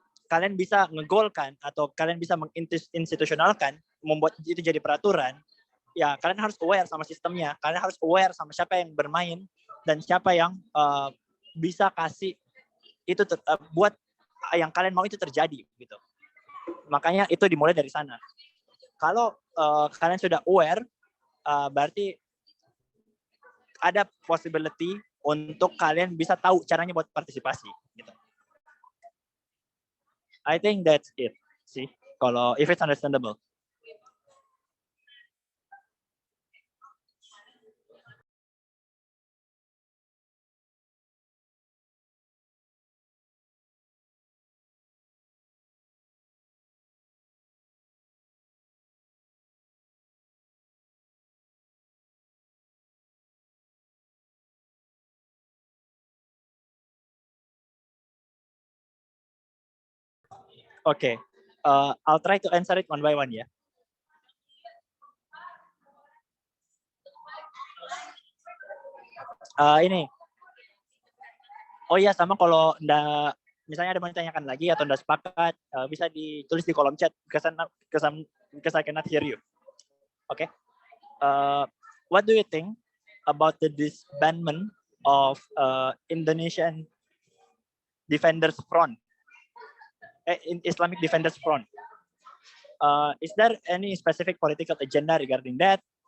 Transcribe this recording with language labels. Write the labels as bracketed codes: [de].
[id] kalian bisa ngegolkan atau kalian bisa menginstitusionalkan, membuat itu jadi peraturan, ya kalian harus aware sama sistemnya, kalian harus aware sama siapa yang bermain dan siapa yang bisa kasih itu buat yang kalian mau itu terjadi gitu. Makanya itu dimulai dari sana. Kalau kalian sudah aware, berarti ada possibility untuk kalian bisa tahu caranya buat partisipasi gitu. [en] I think that's it sih. Kalau if it's understandable. Okay. I'll try to answer it one by one ya. [id] Ini. Oh iya, sama kalau misalnya ada mau ditanyakan lagi atau nggak sepakat, bisa ditulis di kolom chat. [en] Because I cannot hear you. Okay. What do you think about the disbandment of Indonesian Defenders Front? Islamic Defenders Front. Is there any specific political agenda regarding that?